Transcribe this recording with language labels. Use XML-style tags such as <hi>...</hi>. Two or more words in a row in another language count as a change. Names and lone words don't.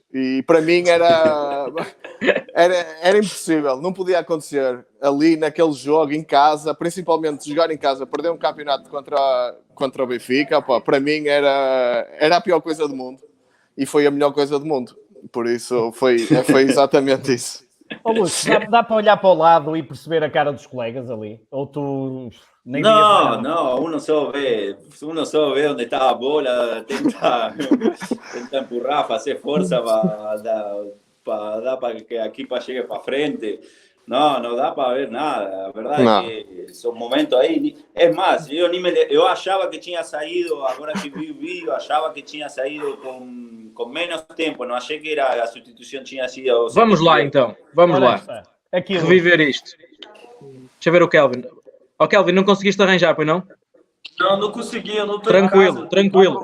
<pt>E para mim era impossível, não podia acontecer ali naquele jogo, em casa, principalmente jogar em casa, perder um campeonato contra o Benfica, para mim era a pior coisa do mundo. E foi a melhor coisa do mundo. Por isso foi exatamente isso. Lúcio, dá para olhar para o lado e perceber a cara dos colegas ali? Ou tu...</pt> <es>No, uno solo ve dónde está la bola,</es> <pt>tenta empurrar,</pt> <es>hacer fuerza para que aquí llegue para frente. No da para ver nada, la verdad es que son momentos ahí. Es más, yo</es> <pt>achaba que tinha saído,</pt> <es>ahora que vi el vídeo,</es> <pt>achava que tinha saído con menos tempo, não achei que a substituição tinha sido... Vamos lá então, vamos lá. Reviver isto. Deixa eu ver o Kelvin. Kelvin, não conseguiste arranjar, pois não? Não consegui, eu não estou Tranquilo.</pt>